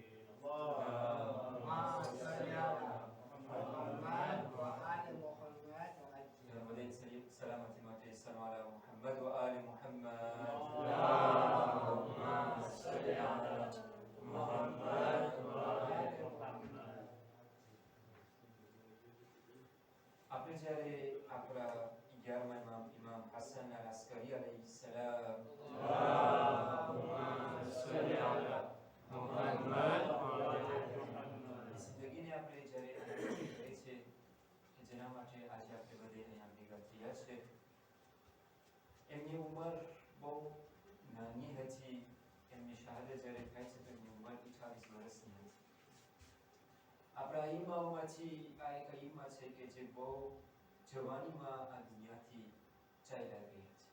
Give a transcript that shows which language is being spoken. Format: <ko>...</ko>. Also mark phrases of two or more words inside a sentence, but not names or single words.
<ar>اللهم صل على محمد وآل محمد يا وليد سلامة ما تيسر على محمد وآل محمد. اللهم صل على محمد وآل محمد.</ar> <gu>આપણે જ્યારે આપણા 11મા ઇમામ હસન અલ અસ્કરી અલૈહિસ્સલામ</gu> <ar>اللهم صل على محمد وآل محمد.</ar> <gu>જિંદગીને આપણે જ્યારે કરીએ છીએ કે જેના માટે આજે આપણે બધે અહીંયા ભેગા થયા છે. એમની ઉંમર બહુ નાની હતી. એમની શહાદત જ્યારે થાય છે તો એમની ઉંમર 28 વર્ષની હતી. આપણા ઈમાઓમાંથી આ એક ઈમા છે કે જે બહુ જવાનીમાં આ દુનિયાથી ચાલ્યા ગયા છે.</gu>